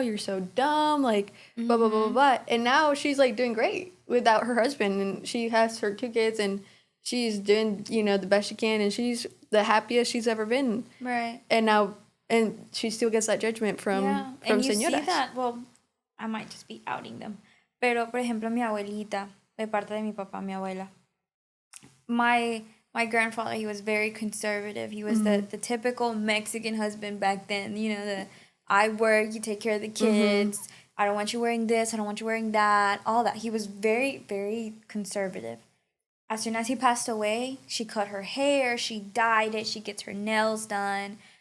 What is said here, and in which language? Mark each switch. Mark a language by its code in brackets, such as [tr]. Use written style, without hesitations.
[en] You're so dumb. Like, blah, blah, blah, blah, blah. And now she's, like, doing great without her husband. And she has her 2 kids, and she's doing, the best she can. And she's the happiest she's ever been. Right. And now, and she still gets that judgment from and you [es] Señoras. [en] see that, well, I might just be outing them. [es] Pero, por ejemplo, mi abuelita, de parte de mi papá, mi abuela. [en] My grandfather, he was very conservative. He was the typical Mexican husband back then. I work, you take care of the kids. I don't want you wearing this. I don't want you wearing that. All that. He was very, very conservative. As soon as he passed away, she cut her hair. She dyed it. She gets her nails done.